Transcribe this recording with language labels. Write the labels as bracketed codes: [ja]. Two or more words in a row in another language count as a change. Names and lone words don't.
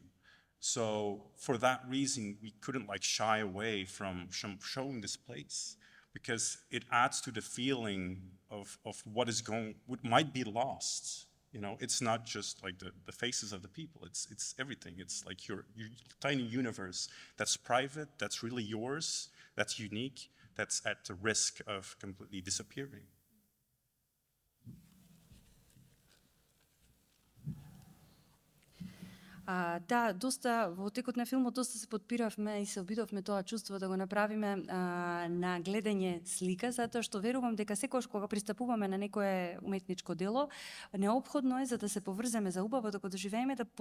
[en] So for that reason, we couldn't like shy away from showing this place, because it adds to the feeling of what might be lost. It's not just like the faces of the people, it's everything. It's like your tiny universe that's private, that's really yours, that's unique, that's at the risk of completely disappearing. [mk] Да, доста во текот на филмот доста се подпиравме и се обидовме тоа чувство да го направиме на гледање слика, затоа што верувам дека секогаш кога пристапуваме на некое уметничко дело, неопходно е за да се поврземе за убаво да го доживееме,